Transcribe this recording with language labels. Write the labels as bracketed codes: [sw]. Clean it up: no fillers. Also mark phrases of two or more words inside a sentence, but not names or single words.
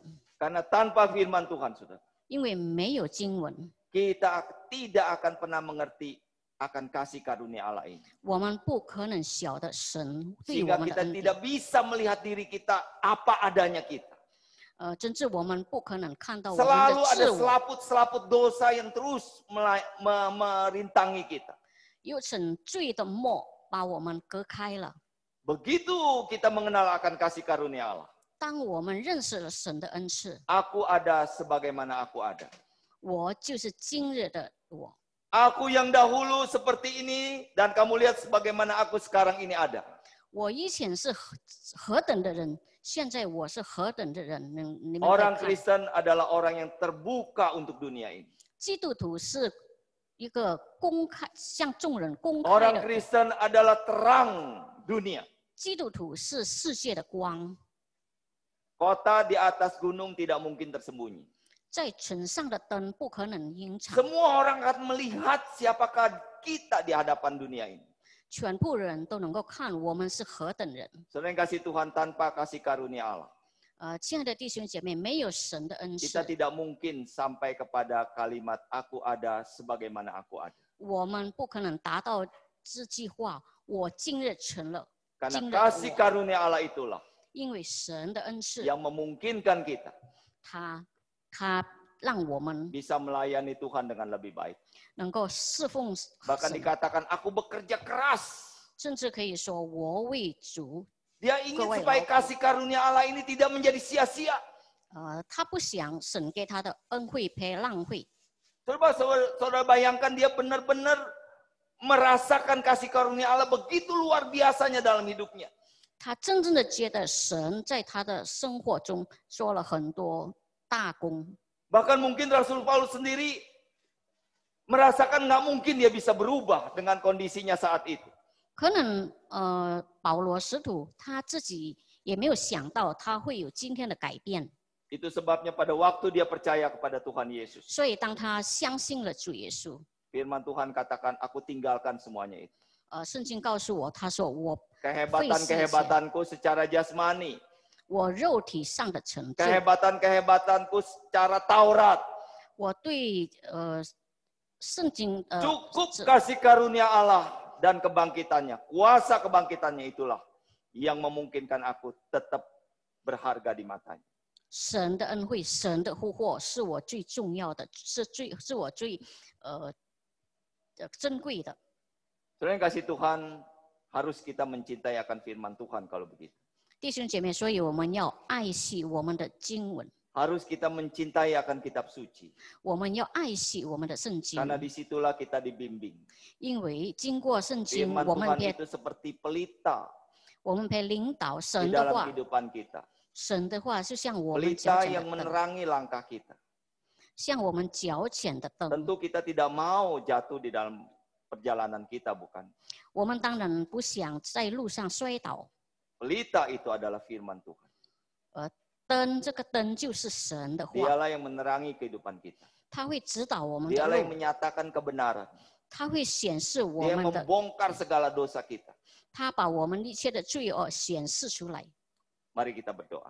[id] Karena tanpa firman Tuhan, saudara, [zh] 因为没有经文， [id] kita tidak akan pernah mengerti akan kasih karunia Allah ini. [zh] 我们不可能晓得神对我 [id] Sehingga [zh] 们的 [id] kita [zh] 恩典。 [id] tidak bisa melihat diri kita apa adanya kita. [zh] 甚至我们不可能看到我们 [id] Selalu [zh] 的 [id] ada [zh] 自我， [id] selaput-selaput dosa yang terus merintangi kita. [zh] 有层罪的幕把我们隔开了。 [id] Begitu kita mengenal akan kasih karunia Allah. [zh] 当我们认识了神的恩赐， [id] Aku ada sebagaimana aku ada. [zh] 我就是今日的我。 [id] Aku yang dahulu seperti ini dan kamu lihat sebagaimana aku sekarang ini ada. [zh] 我以前是何等的人，现在我是何等的人。你们 [id] Orang [zh] 看， [id] Kristen adalah orang yang terbuka untuk dunia ini. [zh] 基督徒是一个公开向众人公开 [id] Orang [zh] 的人， [id] Kristen adalah terang dunia. [zh] 基督徒是世界的光， [id] Kota di atas gunung tidak mungkin tersembunyi. [zh] 在城上的灯不可能隐藏， [id] Semua orang akan melihat siapakah kita di hadapan dunia ini. [zh] 全部人都能够看我们是何等人。 [id] Saudara yang kasih Tuhan, tanpa kasih karunia Allah, [zh] 亲爱的弟兄姐妹，没有神的恩 [id] kita [zh] 赐， [id] tidak mungkin sampai kepada kalimat aku ada sebagaimana aku ada. [zh] 我们不可能达到这句话。我今日成了， [id] Karena [zh] 今日的 [id] kasih [zh] 我， [id] karunia Allah itulah [zh] 因为神的恩赐， [id] yang memungkinkan kita [zh] 他让我们 [id] bisa melayani Tuhan dengan lebih baik. [zh] 能够侍奉 [id] Bahkan [zh] 神， [id] dikatakan aku bekerja keras. [zh] 甚至可以说我为主。 [id] Dia ingin Kewajiban. supaya kasih karunia Allah ini tidak menjadi sia-sia. [zh] 他不想神给他的恩惠被浪费。 [id] Saudara bayangkan dia benar-benar merasakan kasih karunia Allah begitu luar biasanya dalam hidupnya. [zh] 他真正的觉得神在他的生活中做了很多大功。 [id] Bahkan mungkin Rasul Paulus sendiri merasakan nggak mungkin dia bisa berubah dengan kondisinya saat itu. [zh] 可能保罗使徒他自己也没有想到他会有今天的改变， [id] Itu sebabnya pada waktu dia percaya kepada Tuhan Yesus. [zh] 所以当他相信了主耶稣， [id] Firman Tuhan katakan, aku tinggalkan semuanya itu. [zh] 圣经告诉我，他说我 [id] Kehebatan-kehebatanku secara jasmani. [zh] 我肉体上的成就， [id] Kehebatan-kehebatanku secara Taurat. [zh] 我对圣经 [id] Cukup kasih karunia Allah dan kebangkitannya. Kuasa kebangkitannya itulah yang memungkinkan aku tetap berharga di matanya. [zh] 神的恩惠、神的呼唤是我最重要的，是我最珍贵的。 [id] Saudara yang kasih Tuhan, harus kita mencintai akan firman Tuhan kalau begitu. [zh] 弟兄姐妹，所以我们要爱惜我们的经文， [id] harus kita mencintai akan kitab suci. [zh] 我们要爱惜我们的圣经， [id] Karena disitulah kita dibimbing. [zh] 因为经过圣经， [id] Firman [zh] 我们 [id] Tuhan [zh] 被 [id] itu seperti pelita [zh] 领导 [id] di [zh] 神的 [id] dalam [zh] 话， [id] kehidupan kita. [zh] 神的话是像我们脚 [id] Pelita [zh] 前 [id] yang [zh] 的灯， [id] menerangi langkah kita. [zh] 像我们脚前的灯。 [id] Tentu kita tidak mau jatuh di dalam perjalanan kita, bukan? [zh] 我们当然不想在路上摔倒， [id] Pelita itu adalah firman Tuhan. [zh] 灯这个灯就是神的话， [id] Dialah yang menerangi kehidupan kita. [zh] 它会指导我们的 [id] Dialah yang [zh] 路， [id] menyatakan kebenaran. [zh] 它会显示我 [id] Dia [zh] 们的， [id] membongkar segala dosa kita. [zh] 它把我们一切的罪恶显示出来。 [id] Mari kita berdoa.